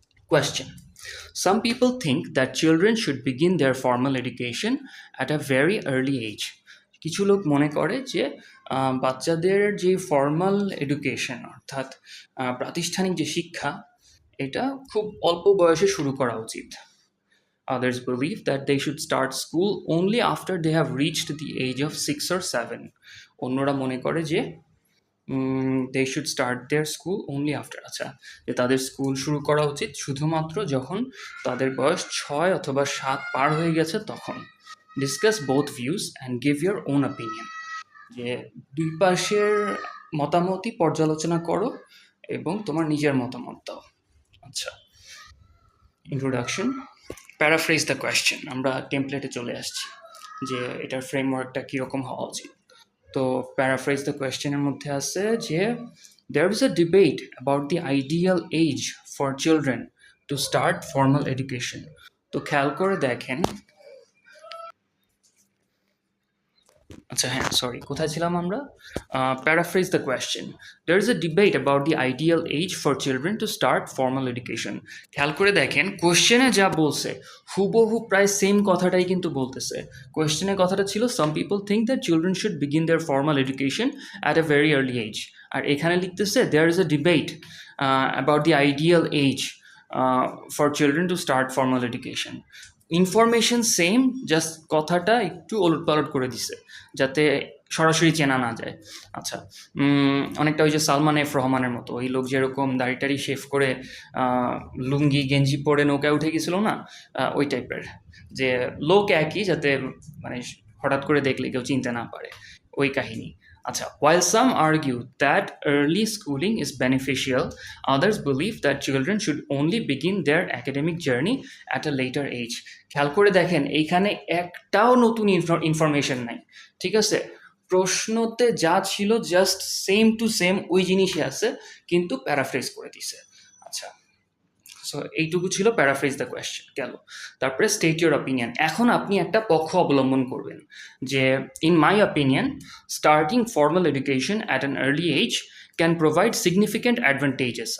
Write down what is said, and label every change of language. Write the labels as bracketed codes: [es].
[en] Question: Some people think that children should begin their formal education at a very early age. [bn] কিছু লোক মনে করে যে বাচ্চাদের যে ফর্মাল এডুকেশন অর্থাৎ প্রাতিষ্ঠানিক যে শিক্ষা এটা খুব অল্প বয়সে শুরু করা উচিত। [en] Others believe that they should start school only after they have reached the age of 6 or 7. [bn] অন্যরা মনে করে যে [en] they should start their school only after, [bn] আচ্ছা, যে তাদের স্কুল শুরু করা উচিত শুধুমাত্র যখন তাদের বয়স 6 অথবা 7 পার হয়ে গেছে তখন। [en] discuss both views and give your own opinion, [bn] যে দুই পাশের মতামতই পর্যালোচনা করো এবং তোমার নিজের মতামত দাও। [en] আচ্ছা, introduction, paraphrase the question. [bn] আমরা টেমপ্লেটে চলে আসছি যে এটার ফ্রেমওয়ার্কটা কীরকম হওয়া উচিত। [en] তো paraphrase the কোয়েশ্চেনের [bn] মধ্যে আছে যে [en] there is a debate about the ideal age for children to start formal education. [bn] তো খেয়াল করে দেখেন, আচ্ছা হ্যাঁ সরি, কোথায় ছিলাম আমরা? [en] Paraphrase the question, there is a debate about the ideal age for children to start formal education. [bn] খেয়াল করে দেখেন কোয়েশ্চেনে যা বলছে হুবহু প্রায় সেম কথাটাই কিন্তু বলতেছে। কোয়েশ্চেনের কথাটা ছিল [en] some people think that children should begin their formal education at a very early age, [bn] আর এখানে লিখতেছে [en] there is a debate about the ideal age for children to start formal education. [bn] Information same, just কথাটা একটু ওলটপালট করে দিছে যাতে সরাসরি চেনা না যায়। আচ্ছা, অনেকটা ওই যে সালমান এফ রহমানের মতো ওই লোক যেরকম দাড়িটারি শেভ করে লুঙ্গি গেঞ্জি পরে নৌকায় উঠে গেছিল না, ওই টাইপের, যে লোক একই যাতে মানে হঠাৎ করে দেখলে কেউ চিনতে না পারে, ওই কাহিনী। [en] আচ্ছা, while some argue that early schooling is beneficial, others believe that children should only begin their academic journey at a later age. [bn] খেয়াল করে দেখেন এইখানে একটাও নতুন ইনফরমেশন নাই, ঠিক আছে? প্রশ্নতে যা ছিল জাস্ট সেম টু সেম ওই জিনিসই আছে, কিন্তু প্যারাফ্রেজ করে দিছে। আচ্ছা, সো এইটুকু ছিল প্যারাফ্রেজ দ্য কোয়েশ্চেন গেল। [en] তারপরে state your opinion. [bn] এখন আপনি একটা পক্ষ অবলম্বন করবেন যে [en] In my opinion starting formal education at an early age can provide significant advantages.